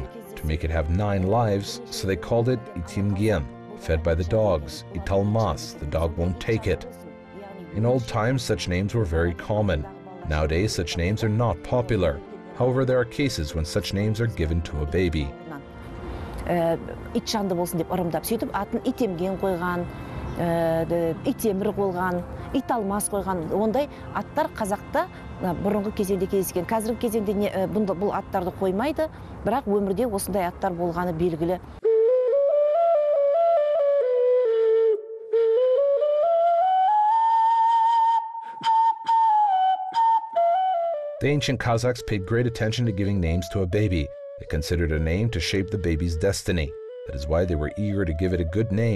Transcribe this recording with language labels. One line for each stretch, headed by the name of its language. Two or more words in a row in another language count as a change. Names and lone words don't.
English: To make it have 9 lives, so they called it Itimgien, fed by the dogs. Italmas, the dog won't take it. In old times, such names were very common. Nowadays, such names are not popular. However, there are cases when such names are given to a baby.
Kazakh: Итжанды болсын деп ырымдап сөйтіп атын итемген қойған, итемір қойған, италмас қойған. Ондай аттар Қазақта бұрынғы кезеңде кездескен. Қазіргі кезеңде бұл аттарды қоймайды, бірақ өмірде осындай аттар болғаны белгілі.
English: The ancient Kazakhs paid great attention to giving names to a baby. They considered a name to shape the baby's destiny. That is why they were eager to give it a good name.